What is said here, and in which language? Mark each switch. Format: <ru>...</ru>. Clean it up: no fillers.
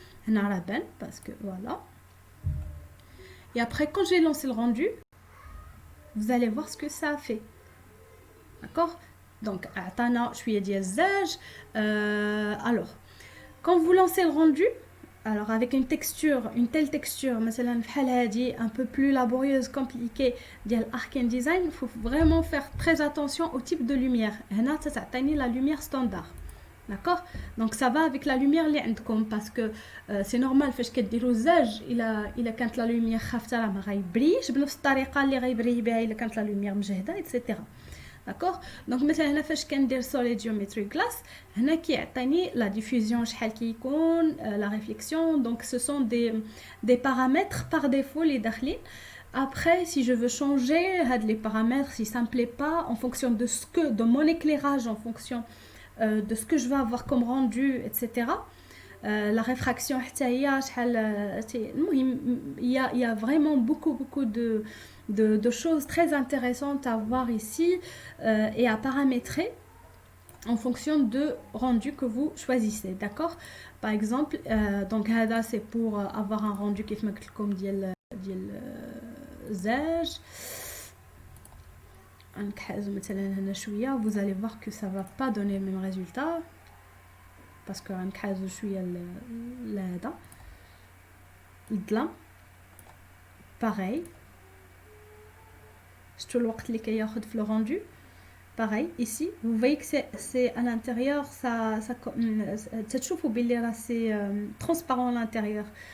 <ar>هنا راه بان</ar> <fr>parce que voilà. Et après quand j'ai lancé le rendu, vous allez voir ce que ça a fait. D'accord.</fr> <ar>Donc عطانا شويه ديال الزاج.</ar> <fr>Alors quand vous lancez le rendu, alors avec une telle texture مثلا</fr> <ar>بحال هادي</ar> <fr>un peu plus laborieuse, compliquée ديال Arkane Design, il faut vraiment faire très attention au type de lumière.</fr> <ar>هنا تعطيني</ar> <fr>la lumière standard, d'accord. Donc ça va avec la lumière</fr> <ar>اللي عندكم</ar> <fr>parce que c'est normal</fr> <ar>فاش كديروا الزاج الا كانت la lumière خافته راه ما غيبريش بنفس الطريقه اللي غيبري بها الا كانت la lumière مجهده etc.</ar> <fr>D'accord.</fr> <ar>Donc مثلا هنا فاش كندير</ar> <en>solid geometry glass</en> <ar>هنا كيعطيني</ar> <fr>la diffusion</fr> <ar>شحال كيكون</ar> <fr>la réflexion. Donc ce sont des paramètres par défaut les داخلين. Après si je veux changer هاد les paramètres si ça me plaît pas en fonction de mon éclairage, en fonction de ce que je vais avoir comme rendu etc. La réfraction</fr> <ar>حتى هي شحال المهم</ar> <fr>il y a vraiment beaucoup de choses très intéressantes à voir ici et à paramétrer en fonction de rendu que vous choisissez, d'accord. Par exemple donc هذا c'est pour avoir un rendu</fr> <ar>كيف ما قلت لكم ديال الزاج. نكحزو مثلا هنا شويه,</ar> <fr>vous allez voir que ça va pas donner le même résultat parce que</fr> <ar>غنكحزو شويه لهذا الظلام</ar> <fr>pareil.</fr> <ar>شفتوا الوقت اللي كياخذ في</ar> <fr>le rendu. Pareil ici vous voyez que c'est à l'intérieur ça</fr> <ar>تشوفوا باللي راه</ar> <fr>c'est transparent à l'intérieur.</fr>